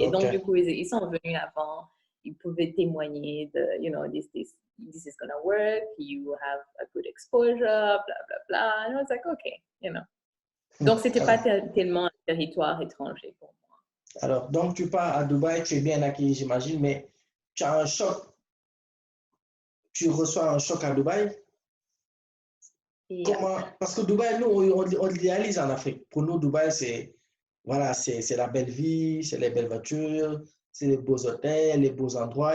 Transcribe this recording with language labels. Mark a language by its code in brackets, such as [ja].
[fr] Et donc, du coup, ils sont venus avant. Ils pouvaient témoigner de, [en] this is going to work. You have a good exposure, blah, blah, blah. And I was like, okay, [fr] Donc, c'était pas tellement un territoire étranger pour moi. Alors, donc, tu pars à Dubaï, tu es bien accueilli, j'imagine, mais tu as un choc. Tu reçois un choc à Dubaï. Comment? Parce que Dubaï, nous, on l'idéalise en Afrique. Pour nous, Dubaï, c'est la belle vie, c'est les belles voitures, c'est les beaux hôtels, les beaux endroits.